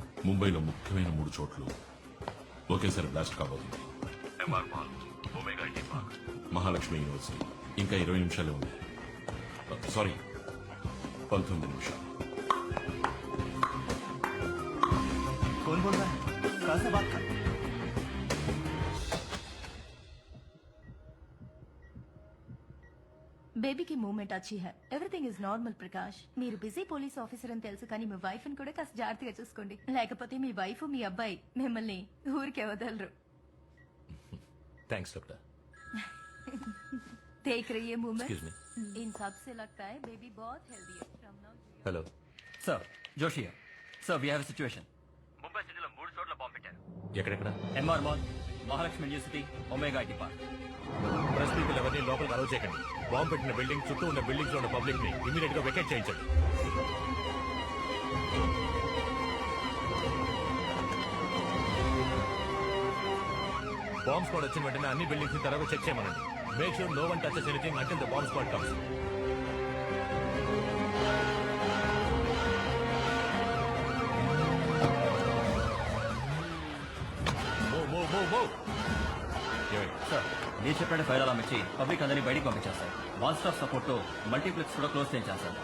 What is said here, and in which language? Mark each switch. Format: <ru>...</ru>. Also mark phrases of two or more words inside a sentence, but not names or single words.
<te>ముంబైలో ముఖ్యమైన 3 చోట్లు ఒకేసారి బ్లాస్ట్ కాబోతుంది. ఎంఆర్ మాల్, ఒమేగా ఐటీ పార్క్, మహాలక్ష్మి యూనివర్సిటీ. ఇంకా 20 నిమిషాలే ఉంది. సారీ, 19 నిమిషాలు.</te> <hi>कौन बोल रहा है? कहाँ से बात कर? बेबीकी मूवमेंट अच्छी है.</hi> <en>Everything is normal Prakash.</en> <te>మీరు</te> <en>busy police officer</en> <te>అని తెలుసు, కానీ మీ వైఫ్ ని కూడా కాస్త జాగ్రత్తగా చూసుకోండి. లేకపోతే మీ వైఫ్ మీ అబ్బాయి మిమ్మల్ని ఊరికే వదలరు.</te> <en>thanks doctor.</en> <hi>देख रही है मूवमेंट.</hi> <en>Excuse me.</en> <hi>इन सब से लगता है बेबी बहुत हेल्दी है.</hi> <en>From now హలో Sir, Joshi here. Sir, we have a situation.</en> <te>ముంబై సిటీలో 3 చోట్ల బాంబు పెట్టారు. ఎక్కడెక్కడ? MR Mall, మహాలక్ష్మి యూనివర్సిటీ, ఒమేగా ఐటీ పార్క్.</te> <en>press people</en> <te>ఎవరిని లోపలికి అలౌ చేయకండి. బాంబు పెట్టిన బిల్డింగ్ చుట్టూ ఉన్న బిల్డింగ్స్ లో ఉన్న పబ్లిక్ ని ఇమీడియట్ గా వెకేట్ చేయించండి.</te> <en>bomb squad</en> <te>వచ్చిన వెంటనే అన్ని బిల్డింగ్స్ ని తర్వాత చెక్ చేయమనండి.</te> <en>make sure no one touches anything until the bomb squad comes.</en> <te>సార్, మీరు చెప్పినట్టు</te> <en>fire alarm</en> <te>ఇచ్చి పబ్లిక్ అందరినీ బయటికి పంపించేస్తారు.</te> <en>one stop support</en> <te>తో మల్టీప్లెక్స్ కూడా క్లోజ్ చేయించాను సార్.</te>